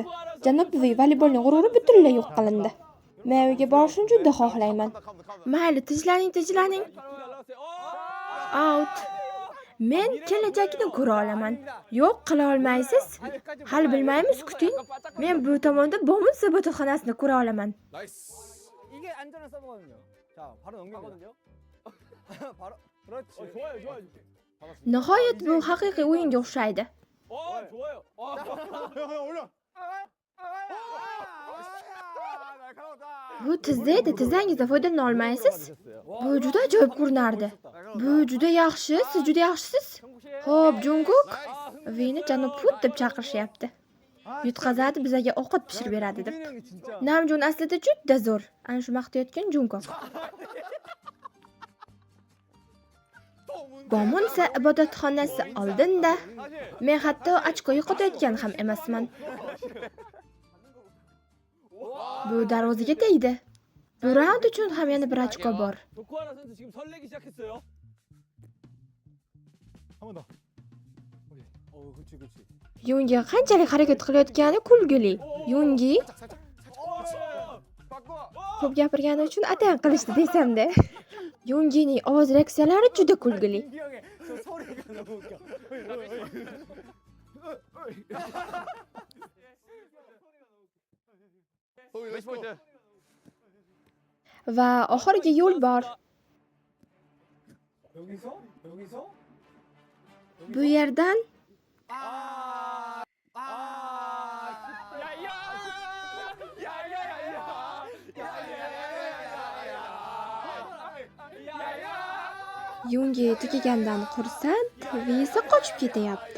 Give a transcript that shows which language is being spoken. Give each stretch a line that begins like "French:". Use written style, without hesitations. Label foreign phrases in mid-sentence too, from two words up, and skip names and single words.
Uzbek: Janob voleybolning g'ururi butunlay yo'q qilindi. Men uyga borishni juda xohlayman. Mayli, tijlaning. Out. Men kelajakni ko'ra olaman. Yo'q, qila olmaysiz. Hali bilmaymiz, kuting. Men bu tomonda Bomuns ibodatxonasini ko'ra olaman.
Korean: 나이스. 이게 안전한 서브거든요. 자, 바로 넘기거든요. 바로 그렇지. 좋아요.
Uzbek: Nihoyat bu haqiqiy o'yinga o'xshaydi.
Korean: 좋아요. 형 올려.
Uzbek: Bu tizda edi, tizangizda foydalana olmaysiz. Bu juda ajoyib ko'rinardi. Bu juda yaxshi, siz juda yaxshisiz. Xo'p, Jungkook, Vini janob Put deb chaqirishyapti. Yutqazadi, bizga ovqat pishirib beradi deb. Namjon aslida juda zo'r. Ana shu maqtayotgan Jungkook. Bomuns ibodatxonasi oldinda. Men hatto ochko yo'qotayotgan ham emasman. Bu darvozaga tegdi. Bu raund uchun ham yana bir ochko bor.
Korean: 도쿠하라 선수 지금 설레기 시작했어요. 한 번 더. 그렇지.
Uzbek: Yungi qanchalik harakat qilayotgani kulgili. Yungi ko'p gapirgani uchun atayin qilishdi desam-da. Yungining ovoz reaksiyalari juda kulgili.
Korean: 민기 형의 저 소리가 너무 웃겨. 매치 포인트.
Uzbek: Va oxirgi yo'l bor.
Korean: 여기서?
Uzbek: Bu yerdan Yungi tugagandan xursand, Visa qochib ketyapti.